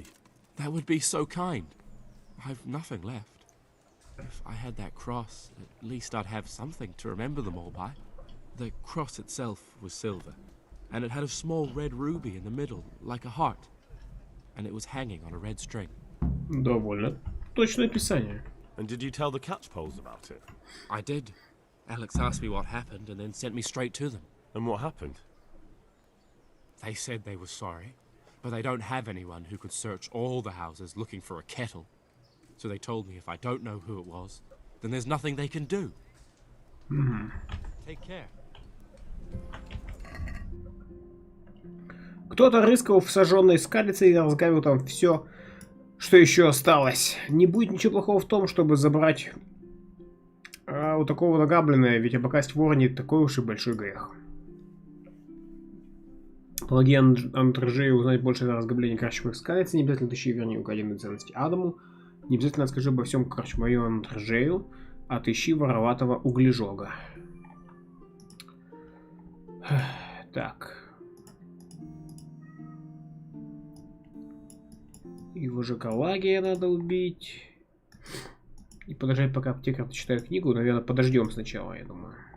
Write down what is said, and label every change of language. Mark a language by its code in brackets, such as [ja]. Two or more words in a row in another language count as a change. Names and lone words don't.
[en] That would be so kind. I've nothing left. If I had that cross, at least I'd have something to remember them all by. The cross itself was silver, and it had a small red ruby in the middle, like a heart. And it was hanging on a red string. [ru] Довольно точное описание. [en] And did you tell the catchpoles about it? I did. Alex asked me what happened and then sent me straight to them. And what happened? They said they were sorry, but they don't have anyone who could search all the houses looking for a kettle. So they told me if I don't know who it was, then there's nothing they can do. Take care. [ru] Кто-то рыскал в сожженной скалице и разграбил там все, что еще осталось. Не будет ничего плохого в том, чтобы забрать у такого награбленное, ведь обокрасть вора не такой уж и большой грех. Помоги Андржею узнать больше о разграблении кращих скалицы. Не обязательно тащи, верни украденные ценности Адаму. Не обязательно расскажи обо всем корчмарю Андржею. Отыщи вороватого углежога. Так. Его же Калагия надо убить. И подождать, пока аптекарь читает книгу. Наверное, подождем сначала, я думаю.